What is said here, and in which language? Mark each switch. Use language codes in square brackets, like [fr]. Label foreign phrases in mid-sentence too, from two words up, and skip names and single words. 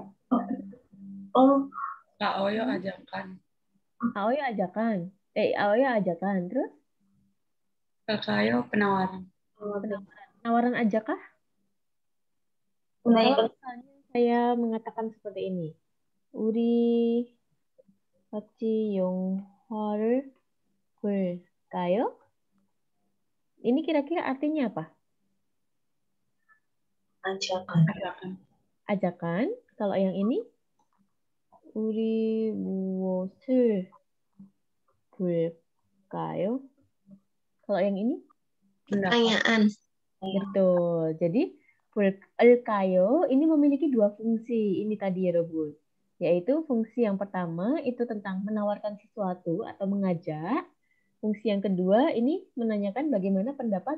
[id] Oh, Aoyo ajakan. Aoyo ajakan. Aoyo ajakan. Terus? Elkayo penawaran. Penawaran ajakah? Kalau misalnya saya mengatakan seperti ini. [ko] 우리 같이 영화를 볼까요? [id] Ini kira-kira artinya apa? Ajakan. Kalau yang ini? [ko] 우리 무엇을 볼까요? [id] Kalau yang ini? Pertanyaan. Betul. Jadi 볼까요 ini memiliki dua fungsi. Ini tadi ya Robun. Yaitu fungsi yang pertama itu tentang menawarkan sesuatu atau mengajak. Fungsi yang kedua ini menanyakan bagaimana pendapat